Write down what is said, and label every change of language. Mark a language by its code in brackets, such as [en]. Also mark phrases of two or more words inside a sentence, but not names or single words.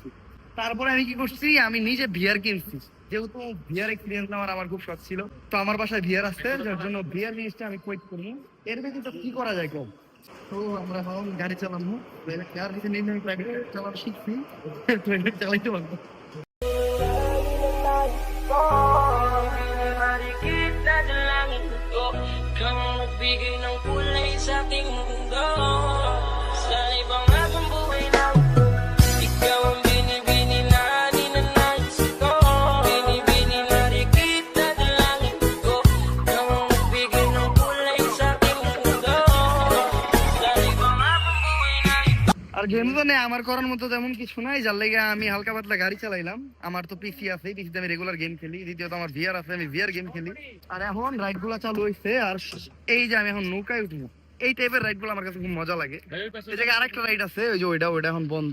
[bn] তারপরে আমি কি করছি, আমি নিজে ভিআর কিনছি, যেহেতু [en] VR experience [bn] নেওয়ার আমার খুব শখ ছিল। তো আমার বাসায় ভিআর আছে, যার জন্য ভিআর জিনিসটা আমি কোয়েট করি। এর বেশি তো কি করা যায় কম। তো আমরা এখন গাড়ি চালাবো, আর কিছু নির্ণয় চালানো শিখছি, চালাইতে পারবো। [tl] Kang nagbigay ng kulay sa aking mundo. Sa ibang aking buhay lang, ikaw ang binibini na ninanais ko. Binibini na rikita ng langit ko. Kang nagbigay ng kulay sa aking mundo. Sa ibang aking buhay lang. [bn] আর [en] game zone [bn] আমার করার মতো তেমন কিছু নাই, যার লেগে আমি হালকা পাতলা গাড়ি চালাইলাম। আমার তো পিসি আছে, পিসিতে আমি রেগুলার গেম খেলি। দ্বিতীয়ত আমার ভিআর আছে, আমি [en] VR game [bn] খেলি। আর এখন রাইড গুলা চালু হয়েছে, আর এই যে আমি এখন নৌকায় উঠবো। এই টাইপের রাইড গুলো আমার কাছে খুব মজা লাগে। এই জায়গায় আরেকটা রাইড আছে, ওই যে ওইটা এখন বন্ধ।